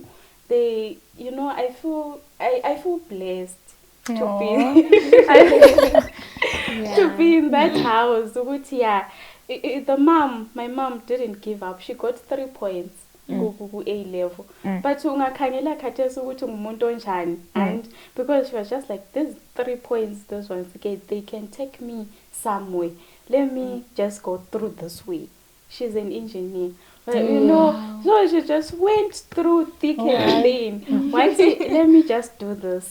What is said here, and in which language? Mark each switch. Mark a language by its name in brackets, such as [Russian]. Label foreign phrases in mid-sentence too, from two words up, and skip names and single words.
[English] I feel blessed to be in that house. My mom didn't give up. She got 3 points ku-A level. [North Ndebele] But ungakhangela khathesi ukuthi ungumuntu onjani, [English] and because she was just like, these 3 points, those ones, okay, they can take me somewhere. Let me just go through this way. She's an engineer. But, you know, so she just went through thick and thin. Let me just do this.